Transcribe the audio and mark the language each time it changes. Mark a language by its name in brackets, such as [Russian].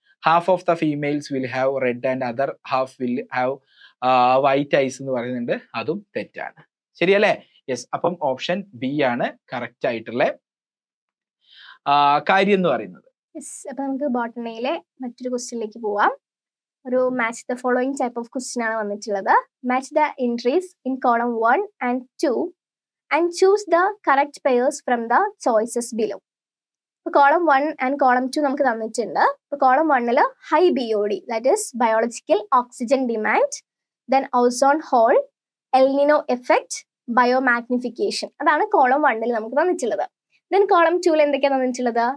[English] half of the females will have red and other half will have white eyes [Malayalam] എന്ന് പറയുന്നുണ്ട്. അതും തെറ്റാണ്. ശരിയല്ലേ? യെസ്. അപ്പം ഓപ്ഷൻ ബി ആണ് കറക്റ്റ് ആയിട്ടുള്ള കാര്യം എന്ന് പറയുന്നത്. അപ്പൊ നമുക്ക് ബോട്ടണിയിലെ മറ്റൊരു ക്വസ്റ്റ്യനിലേക്ക് പോവാം. ഒരു [English] match the following [Malayalam] type of question ആണ് വന്നിട്ടുള്ളത്. [English] Match the entries in column 1 and 2 and choose the correct pairs from the choices below. [Malayalam] ഇപ്പൊ കോളം 1 and കോളം 2 നമുക്ക് തന്നിട്ടുണ്ട്. ഇപ്പൊ column 1 high BOD, [English] that is biological oxygen demand, [Malayalam] then ozone whole, El Niño effect, ബയോമാഗ്നിഫിക്കേഷൻ. അതാണ് column 1 നമുക്ക് തന്നിട്ടുള്ളത്. Then column 2 എന്തൊക്കെയാണ് തന്നിട്ടുള്ളത്?